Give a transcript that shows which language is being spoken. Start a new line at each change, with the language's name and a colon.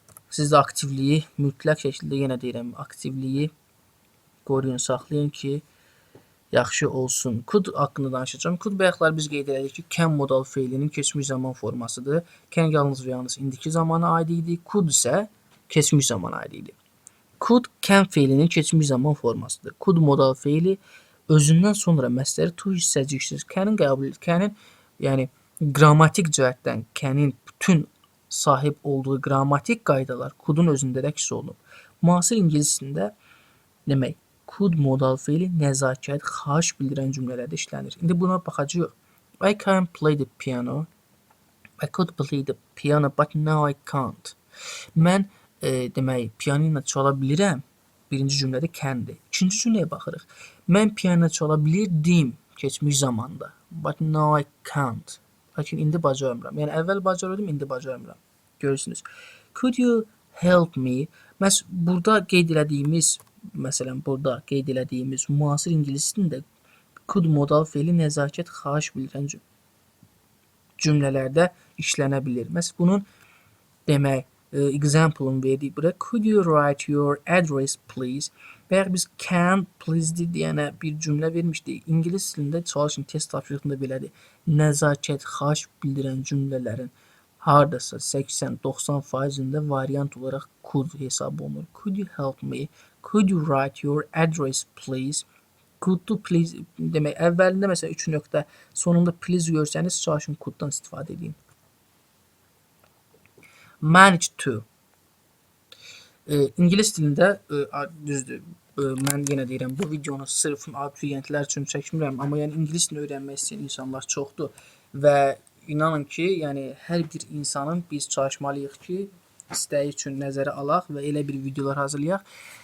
Azerbaijani: Siz də aktivliyi mütləq şəkildə, yenə deyirəm, aktivliyi qoruyun, saxlayın ki, yaxşı olsun. Could haqqında danışacağım. Could bayaqlar biz qeyd etdik ki, can modal feilinin keçmiş zaman formasıdır. Can yalnız və yalnız indiki zamana aid idi. Could isə keçmiş zamana aid idi. Could can feilinin keçmiş zaman formasıdır. Could modal feili özündən sonra məsdəri to hissəcikdir. Can'ın qəbul edir. Can'ın, yəni qrammatik cəhətdən can'in bütün sahib olduğu qrammatik qaydalar could'un özündə də əks olunub. Müasir ingiliscəsində demək, could modal feili nəzakət, xahiş bildirən cümlələrdə işlənir. İndi buna baxacağıq.
English: I can play the piano. I could play the piano, but now I can't.
Azerbaijani: Mən demək, piano ilə çala bilirəm. Birinci cümlədə can'dir. İkinci cümləyə baxırıq. Mən piano çala bilirdim keçmiş zamanda.
English: But now I can't.
Azerbaijani: Lakin indi bacarmıram. Yəni əvvəl bacarırdım, indi bacarmıram. Görürsünüz.
English: Could you help me?
Azerbaijani: Burada qeyd elədiyimiz, məsələn, burada qeyd elədiyimiz müasir ingiliscəsində could modal feili nəzakət, xahiş bildirən cümlələrdə işlənə bilir. Məsələn, bunun demək, example-ını verdik bura.
English: Could you write your address, please?
Azerbaijani: Bayaq biz can, please deyənə bir cümlə vermişdik. İngilis dilində çalışın, test tapşırığında belədir. Nəzakət, xahiş bildirən cümlələrin hardasa 80-90%-ində variant olaraq could hesab olunur.
English: Could you help me? Could you write your address, please?
Azerbaijani: Could to please demək, əvvəlində məsələn 3 nöqtə, sonunda please görsəniz, çalışın could'dan istifadə edin. Manage to. İngilis dilində düzdür. Mən yenə deyirəm, bu videonu sırf abituriyentlər üçün çəkmirəm, amma yəni ingilis dilini öyrənmək istəyən insanlar çoxdur və inanın ki, yəni hər bir insanın biz çalışmalıyıq ki, istəyi üçün nəzərə alaq və elə bir videolar hazırlayaq.